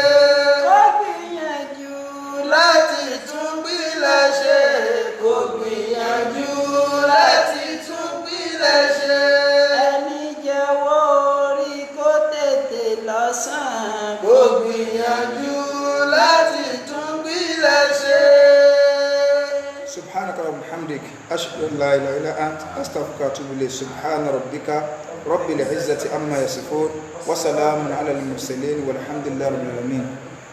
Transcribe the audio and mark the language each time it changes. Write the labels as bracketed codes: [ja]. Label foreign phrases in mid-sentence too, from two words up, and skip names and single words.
[yo] Kó gbìyànjú láti tún pìlẹ̀ ṣe. Kó gbìyànjú láti tún pìlẹ̀ ṣe. Ẹni jẹ́wọ́ orí kó tètè lọ́sàn-án. Kó gbìyànjú láti tún pìlẹ̀ ṣe. [ar] سبحانك اللهم وبحمدك أشهد أن لا إله إلا أنت أستغفرك وأتوب إليك سبحان ربك رب العزة عما يصفون وسلام على المرسلين والحمد لله رب العالمين